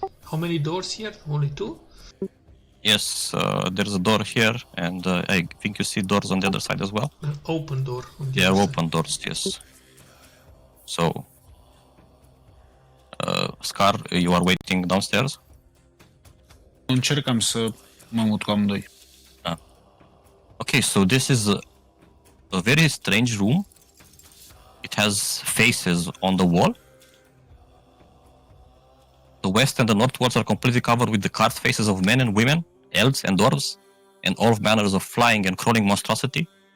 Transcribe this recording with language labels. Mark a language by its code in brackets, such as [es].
[en] How many doors here? Only two? Yes, there's a door here, and I think you see doors on the other side as well. An open door. On the They are other side. open doors, yes. So, Scar, you are waiting downstairs? [ro] Încercam să mă mut cu amândoi. [en] Okay, so this is a very strange room. It has faces on the wall. The west and the north walls are completely covered with the carved faces of men and women, elves and dwarves, and all manners of flying and crawling monstrosity.